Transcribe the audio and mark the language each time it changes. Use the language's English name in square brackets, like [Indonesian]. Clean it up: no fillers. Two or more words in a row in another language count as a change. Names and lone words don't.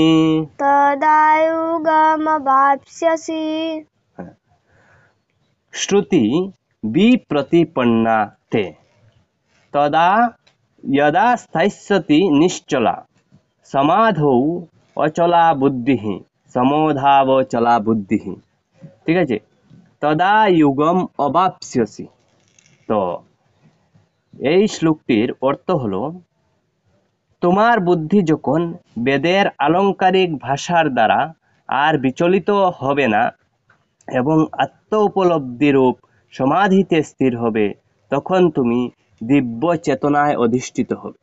[Sanskrit] तदा युगमवाप्स्यसि। श्रुति विप्रतिपन्नाते तदा यदा स्थास्यति निश्चला समाधौ अचला बुद्धिः समोधावचला बुद्धिः। [Bangla] ঠিক আছে, [Sanskrit] তদা যুগম অবাপ্স্যসি। [Bangla] তো এই শ্লোকটির অর্থ হলো, তোমার বুদ্ধি যখন বেদের আলংকারিক ভাষার দ্বারা আর বিচলিত হবে না এবং আত্ম উপলব্ধিরূপ সমাধিতে স্থির হবে, তখন তুমি দিব্য চেতনায় অধিষ্ঠিত হবে।